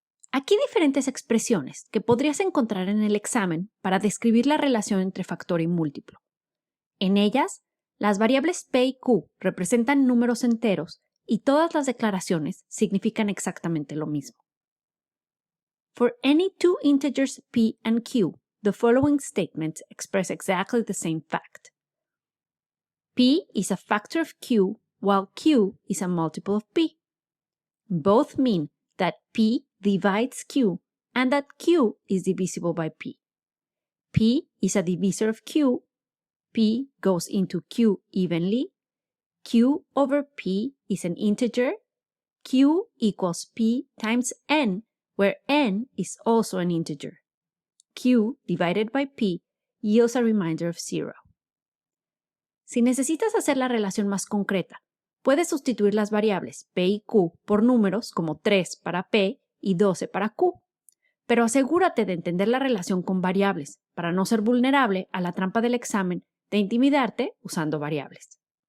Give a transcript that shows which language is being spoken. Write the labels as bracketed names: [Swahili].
[Spanish] Aquí hay diferentes expresiones que podrías encontrar en el examen para describir la relación entre factor y múltiplo. En ellas, las variables p y q representan números enteros y todas las declaraciones significan exactamente lo mismo. [English] For any two integers p and q, the following statements express exactly the same fact. P is a factor of q, while q is a multiple of p. Both mean that p divides q and that q is divisible by p. P is a divisor of q. P goes into q evenly. Q over p is an integer. Q equals p times n, where n is also an integer. Q divided by p yields a remainder of 0. [Spanish] Si necesitas hacer la relación más concreta, puedes sustituir las variables p y q por números como 3 para p y 12 para q, pero asegúrate de entender la relación con variables para no ser vulnerable a la trampa del examen de intimidarte usando variables.